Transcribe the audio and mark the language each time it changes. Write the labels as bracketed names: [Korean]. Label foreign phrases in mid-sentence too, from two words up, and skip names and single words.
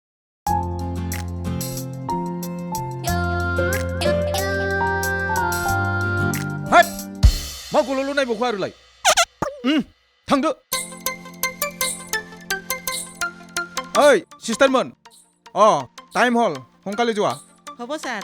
[Bodo] हेट मा गल'ल' नायबावखो आरोलाय? थांदो। ओइ सिस्टारमोन टाइम हल हंकाले ज'आ [Assamese] হ'ব सार।